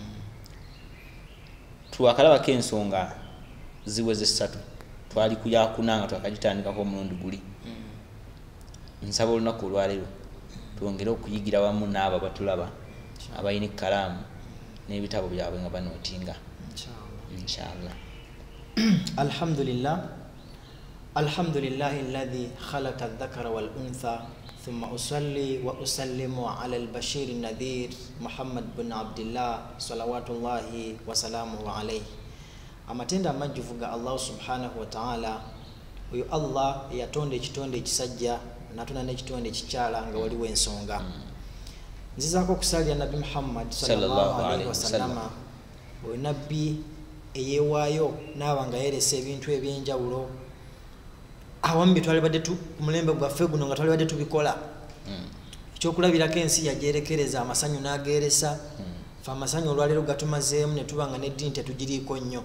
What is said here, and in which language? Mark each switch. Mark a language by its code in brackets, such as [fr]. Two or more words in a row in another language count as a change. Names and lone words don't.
[lg] Twakalabako ensonga ziweze 3. Twali ku yakuna nga twakagitandikako omulundi guli. Nsaba olunaku olwaleero twongere okuyigira wamu n'abo batulaba abalina ekkalaamu n'ebitabo byabwe nga banootinga. [ar] Inshallah. الحمد لله. الحمد لله الذي خلق الذكر والأنثى ثم أصلي وأسلم على البشير النذير محمد بن عبد الله صلوات الله وسلامه عليه. [lg] Amatenda amajjuvu ga Allah [ar] سبحانه وتعالى. [lg] Oyo Allah yatonda ekitonde ekisajja natona n'ekitonde ekikyala nga waliwo ensonga. Nzizaako okusalira Nabi Muhammad [ar] صلى الله عليه وسلم. [lg] Oyo nabbi eyeewaayo n'aba nga yeresa ebintu ebyenjawulo awamu bye twalibadde ku mulembe gwaffe guno nga twalibadde tubikola. Ekyokulabirako ensi yagyerekereza amasanyu n'ageeresa. Fe amasanyu olwaleero gatumazeemu ne tuba nga n'eddiini tetugiriiko nnyo.